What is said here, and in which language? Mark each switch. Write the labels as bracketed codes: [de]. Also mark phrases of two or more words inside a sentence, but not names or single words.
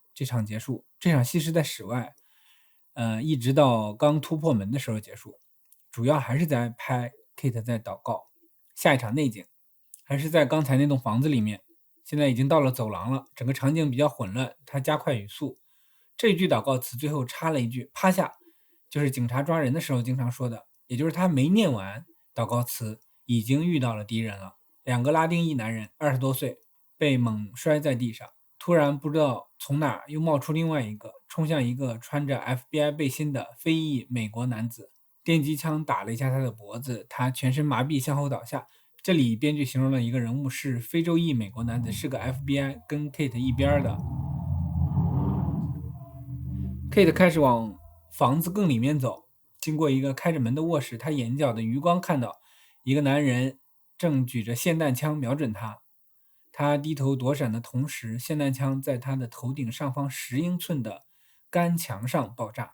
[zh] 這場結束，這場戲是在室外一直到剛突破門的時候結束，主要還是在拍 Kate 在禱告。下一场內景還是在剛才那棟房子裡面，現在已經到了走廊了，整個場景比較混亂，他加快語速。這句禱告詞最後插了一句趴下，就是警察抓人的時候经常說的，也就是他沒念完禱告詞已經遇到了敵人了。2個拉丁裔男人20多歲被猛摔在地上，突然不知道從哪又冒出另外一個，衝向一個穿着 FBI 背心的非裔美國男子，電擊槍打了一下他的脖子，他全身麻痹向後倒下。這裡編劇形容了一個人物是非洲裔美國男子，是個 FBI 跟 Kate 一邊的。Kate 開始往房子更裡面走，經過一個開着門的臥室，他眼角的餘光看到一個男人正舉着霰彈槍瞄準他，他低頭躲閃的同時，霰彈槍在他的頭頂上方10英寸的乾牆上爆炸。